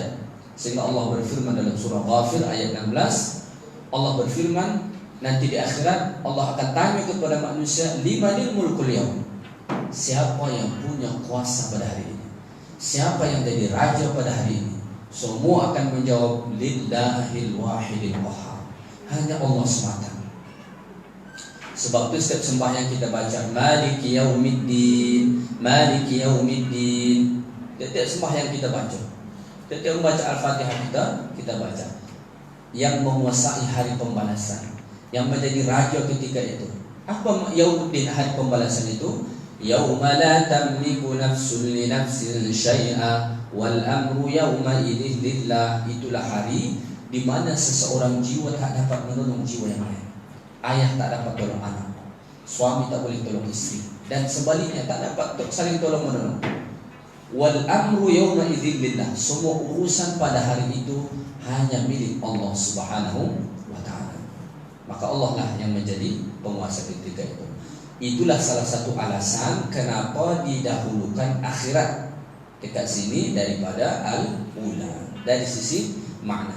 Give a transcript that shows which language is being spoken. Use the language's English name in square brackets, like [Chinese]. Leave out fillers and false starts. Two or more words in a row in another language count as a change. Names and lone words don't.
[Malay] Sehingga Allah berfirman dalam surah Ghafir ayat 16, Allah berfirman, nanti di akhirat Allah akan tanya kepada manusia, [Arabic] لمن الملك اليوم? [Malay] Siapa yang punya kuasa pada hari ini? Siapa yang jadi raja pada hari ini? Semua akan menjawab, [Arabic] لله الواحد القهار. [Malay] Hanya Allah semata. Sebab itu setiap sembahyang kita baca [Arabic] مالك يوم الدين، مالك يوم الدين. [Malay] Setiap sembahyang kita baca, setiap membaca Al-Fatihah kita baca, yang menguasai hari pembalasan, yang menjadi raja ketika itu. Apa yaumuddin, hari pembalasan itu? [Arabic] يوم لا تملك نفس لنفس شيئا والأمر يومئذ لله. [Malay] Itulah hari di mana seseorang jiwa tak dapat menolong jiwa yang lain. Ayah tak dapat tolong anak, suami tak boleh tolong istri, dan sebaliknya tak dapat saling tolong menolong. [Arabic] والأمر يومئذ لله. [Malay] Semua urusan pada hari itu hanya milik Allah [Arabic] سبحانه وتعالى. [Malay] Maka Allah lah yang menjadi penguasa ketika itu. Itulah salah satu alasan kenapa didahulukan akhirat dekat sini daripada al-ula, dari sisi makna.